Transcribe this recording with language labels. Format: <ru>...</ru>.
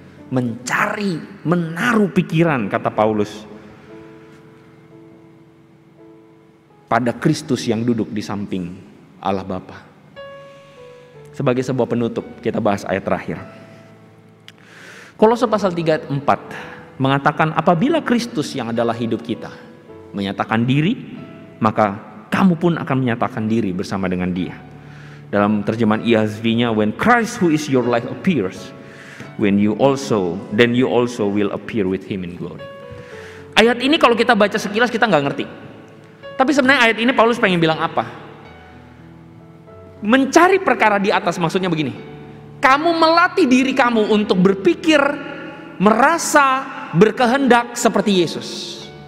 <id>Mencari, menaruh pikiran, kata Paulus, pada Kristus yang duduk di samping Allah Bapa. Sebagai sebuah penutup, kita bahas ayat terakhir. Kolose pasal 3 ayat 4 mengatakan, apabila Kristus yang adalah hidup kita menyatakan diri, maka kamu pun akan menyatakan diri bersama dengan dia. Dalam terjemahan ESV-nya,</id> <en>when Christ who is your life appears, then you also will appear with him in glory.</en> <id>Ayat ini kalau kita baca sekilas kita nggak ngerti. Tapi sebenarnya ayat ini Paulus pengen bilang apa? Mencari perkara di atas, maksudnya begini. Kamu melatih diri kamu untuk berpikir, merasa, berkehendak seperti Yesus.</id>